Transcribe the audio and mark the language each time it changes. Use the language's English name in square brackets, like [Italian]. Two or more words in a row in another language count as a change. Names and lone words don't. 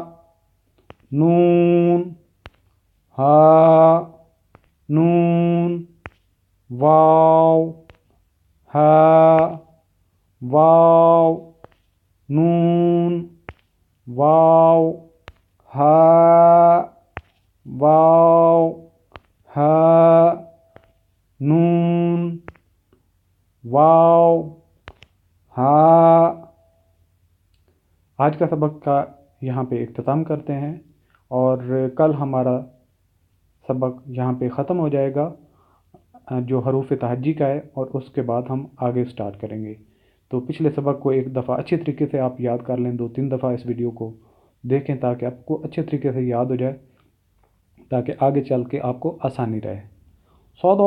[Urdu] نون ہا نون واو ہا واو نون واو ہا واو ہا نون واو ہا۔ آج کا سبق کا یہاں پہ اختتام کرتے ہیں، اور کل ہمارا سبق یہاں پہ ختم ہو جائے گا۔ جو حروف تہجی کا ہے، اور اس کے بعد ہم آگے سٹارٹ کریں گے۔ تو پچھلے سبق کو ایک دفعہ اچھی طریقے سے آپ یاد کر لیں، 2-3 دفعہ اس ویڈیو کو دیکھیں تاکہ آپ کو اچھے طریقے سے یاد ہو جائے، تاکہ آگے چل کے آپ کو آسانی رہے۔